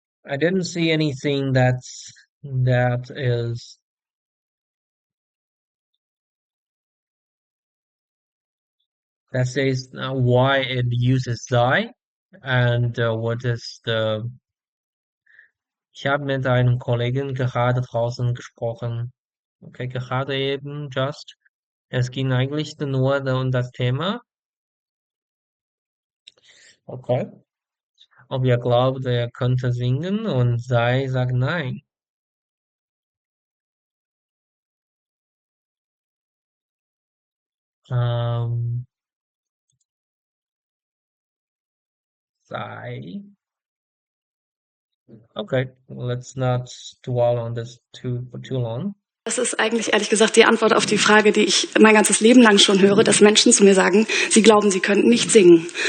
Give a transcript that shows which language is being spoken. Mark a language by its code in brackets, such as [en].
[en] I didn't see anything that is that says why it uses sei and what is the. [de] Ich habe mit einem Kollegen gerade draußen gesprochen. Okay, gerade eben, just. Es ging eigentlich nur um das Thema. Okay. Ob ihr glaubt, er könnte singen und sei sagt nein. Ähm, sei. [en] Okay, let's not dwell on this for too long. [de] das ist eigentlich ehrlich gesagt die Antwort auf die Frage, die ich mein ganzes Leben lang schon höre, dass Menschen zu mir sagen, sie glauben, sie könnten nicht singen.